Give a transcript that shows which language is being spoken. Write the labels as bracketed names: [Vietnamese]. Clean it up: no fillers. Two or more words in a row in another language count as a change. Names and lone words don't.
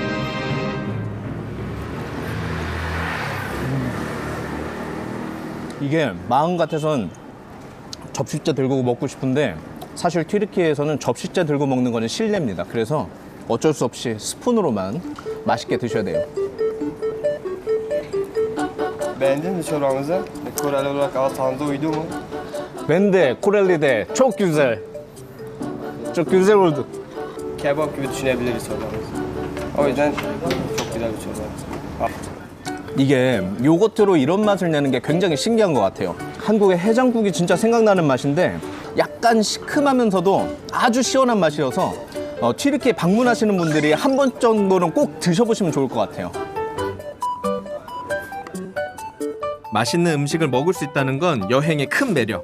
[Korean] 이게 마음 같아선 접시째 들고 먹고 싶은데 사실 튀르키예에서는 접시째 들고 먹는 거는 실례입니다. 그래서 어쩔 수 없이 스푼으로만 맛있게 드셔야 돼요. [Turkish] Beğendin mi çorbamızı? Koreli olarak ağzınıza uydu mu? Bende Koreli de çok güzel. çok güzel oldu. Kebap gibi düşünebiliriz çorbamızı. O yüzden çok güzel bir çorba. [Korean] 이게 요거트로 이런 맛을 내는 게 굉장히 신기한 것 같아요. 한국의 해장국이 진짜 생각나는 맛인데 약간 시큼하면서도 아주 시원한 맛이어서 튀르키예 방문하시는 분들이 한 번 정도는 꼭 드셔보시면 좋을 것 같아요. 맛있는 음식을 먹을 수 있다는 건 여행의 큰 매력.